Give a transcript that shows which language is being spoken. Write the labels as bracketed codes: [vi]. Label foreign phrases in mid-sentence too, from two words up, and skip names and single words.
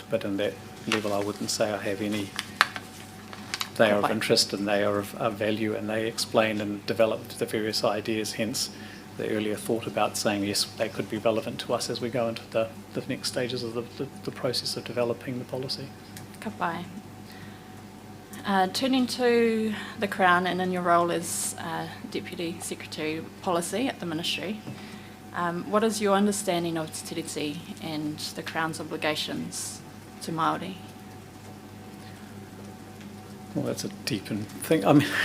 [en] But in that level, I wouldn't say I have any. They are of interest and they are of value, and they explain and develop the various ideas. Hence, the earlier thought about saying yes, they could be relevant to us as we go into the next stages of the process of developing the policy. [mi] Ka pai. [en] Turning to the Crown and in your role as Deputy Secretary Policy at the Ministry, what is your understanding of Te Tiriti and the Crown's obligations to Māori? Well, that's a deep thing. I mean,